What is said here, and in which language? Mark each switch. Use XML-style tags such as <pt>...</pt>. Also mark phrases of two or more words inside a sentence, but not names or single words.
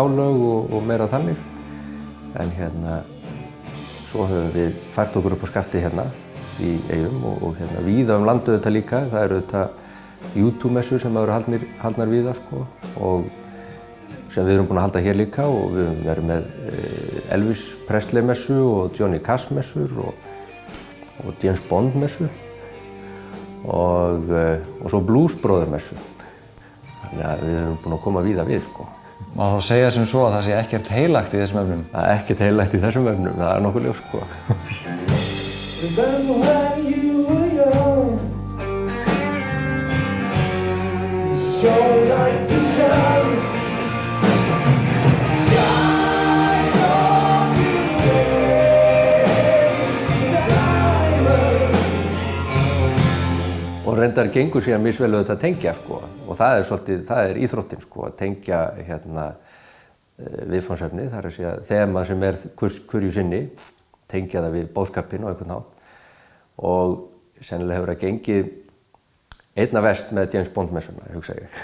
<is>K-lög og meira þannig en svo höfum við fært okkur upp á skafti hérna í Eyjum og víða landu auðvitað líka, það eru auðvitað YouTube-messur sem eru haldnar víða sko og sem við erum búin að halda hér líka og við höfum verið með Elvis Presley messu og Johnny Cash messur og James Bond messu og svo Blues Brothers messu. Þannig að við erum búin að koma víða við sko. Má þá segja sem svo að það sé ekkert heilagt í þessum efnum? Það er ekkert heilagt í þessum efnum, það er nokkuð ljós sko.</is> <en>Remember when you were young, you shone like the sun, shine on your waist, diamond.</en> <is>Og reyndar gengur síðan misvel auðvitað að tengja sko og það er svolítið, það er íþróttin sko að tengja viðfangsefni, það er að segja þema sem er hverju sinni, tengja það við boðskapinn á einhvern hátt og sennilega hefur það gengið einna verst með James Bond messuna, hugsa ég.</is>